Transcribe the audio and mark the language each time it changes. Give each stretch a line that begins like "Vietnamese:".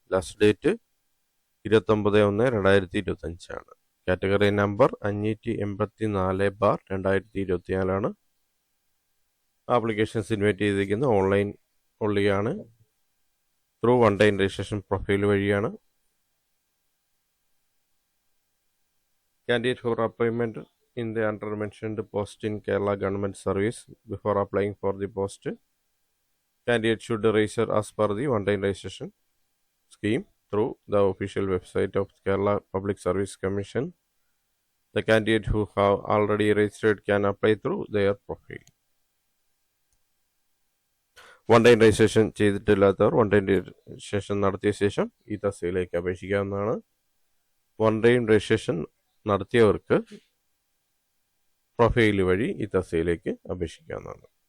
Malayalam: Last date 29/1/2025 category number 584/2024 applications invite ചെയ്തിരിക്കുന്നത് online ഒള്ളിയാണ്. Through one time registration profile വഴിയാണ്.
English: Candidate for appointment in the under mentioned post in Kerala government service. Before applying for the post, candidate should register as per the one time registration scheme through the official website of Kerala Public Service Commission. The candidate who have already registered can apply through their profile.
Malayalam: One time registration ചെയ്തിട്ടില്ലാത്തവർ one time registration നടത്തിയ ശേഷം ഈ തസ്തികയിലേക്ക് അപേക്ഷിക്കാവുന്നതാണ്. One time registration നടത്തിയവർക്ക് profile വഴി ഈ തസ്തികയിലേക്ക് അപേക്ഷിക്കാവുന്നതാണ്.